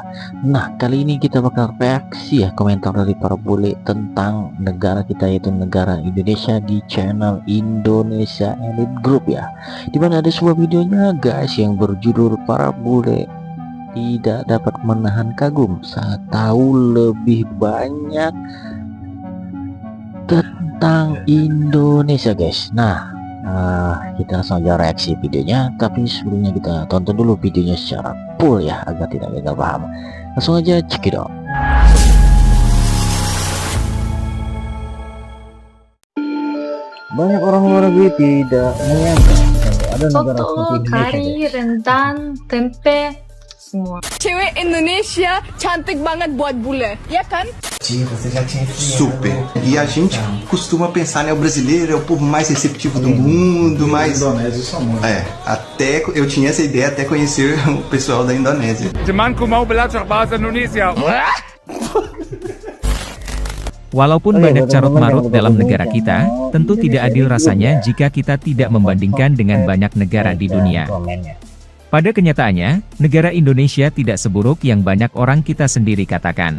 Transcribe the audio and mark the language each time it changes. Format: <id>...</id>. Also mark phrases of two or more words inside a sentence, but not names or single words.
<id>Nah, kali ini kita bakal reaksi ya komentar dari para bule tentang negara kita, yaitu negara Indonesia, di channel Indonesia Elite Group ya, dimana ada sebuah videonya guys yang berjudul para bule tidak dapat menahan kagum saat tahu lebih banyak tentang Indonesia guys. Nah, kita langsung aja reaksi videonya, tapi sebelumnya kita tonton dulu videonya secara full ya agar tidak gagal paham. Langsung aja</id> <en>check it out.</en> <id>Banyak orang luar negeri tidak menyangka ada negara Soto, seperti Indonesia kari, guys. rendang, tempe, semua. Cewek Indonesia cantik banget buat bule, ya kan? Super.</id> <pt>E a gente costuma pensar, né, o brasileiro é o povo mais receptivo do mundo, mais... até eu tinha essa ideia até conhecer o pessoal da Indonésia.</pt> <id>Temanku mau belajar bahasa Indonesia. Walaupun banyak carut-marut dalam negara kita, tentu tidak adil rasanya jika kita tidak membandingkan dengan banyak negara di dunia. Pada kenyataannya, negara Indonesia tidak seburuk yang banyak orang kita sendiri katakan.</id>